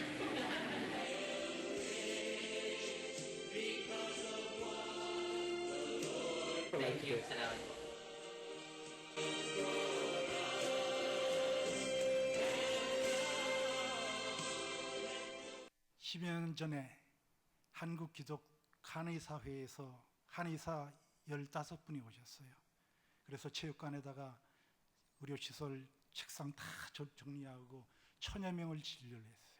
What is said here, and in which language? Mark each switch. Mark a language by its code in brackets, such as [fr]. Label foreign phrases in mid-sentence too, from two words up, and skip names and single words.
[en] Thank you. [tl] Salamat po. [ko] 10여 년 전에 한국 기독 한의사회에서 한의사 15분이 오셨어요. 그래서 체육관에다가 의료시설 책상 다 정리하고 1000여 명을 진료를 했어요.